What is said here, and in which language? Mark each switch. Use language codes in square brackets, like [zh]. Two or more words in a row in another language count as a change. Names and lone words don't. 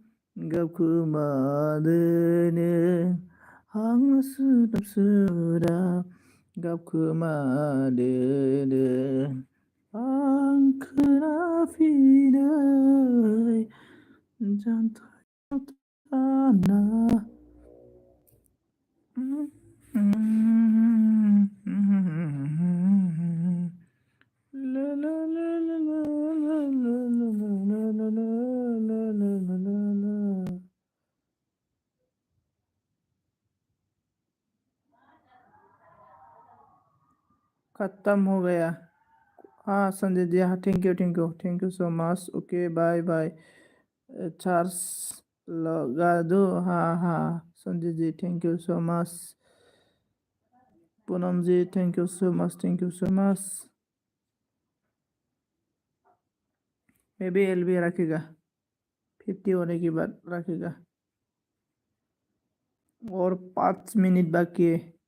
[brx] गाबखोमादोनो हां सोदोब सोदोब गाबखोमादोनो आं खोनाफिनै जानथायाव थाना ला ला ला ला ला ला ला ला ला ला ला ला ला [hi] खत्म हो गया हाँ संजय जी हाँ [en] thank you so much okay bye bye [hi] चार्ज लगा दो हाँ हाँ संजय जी [en] thank you so much [hi] पूनम जी [en] thank you so much [hi] मे भी एलबी रखेगा 50 होने के बाद रखेगा और 5 मिनट बाकी है